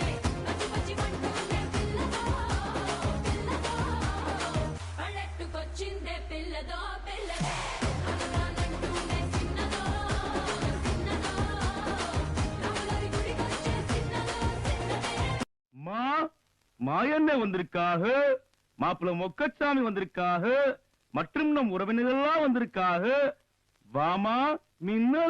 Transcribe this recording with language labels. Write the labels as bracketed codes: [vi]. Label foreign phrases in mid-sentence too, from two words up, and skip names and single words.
[te] పచ్చి పచ్చి పంటూనే పిల్లదో పిల్లదో, పల్లెట్టుకొచ్చిందే పిల్లదో పిల్లదే. రానంటూనే చిన్నదో చిన్నదో, రాములరి గుడికొచ్చే చిన్నదో చిన్నదే. [ta] மாயண்ணே வந்திருக்காக, மாப்பிள்ள மொக்கச்சாமி வந்திருக்காக, மற்றும் நம் உறவினர்கள்லாம் வந்திருக்காக. வாமா மின்னல்.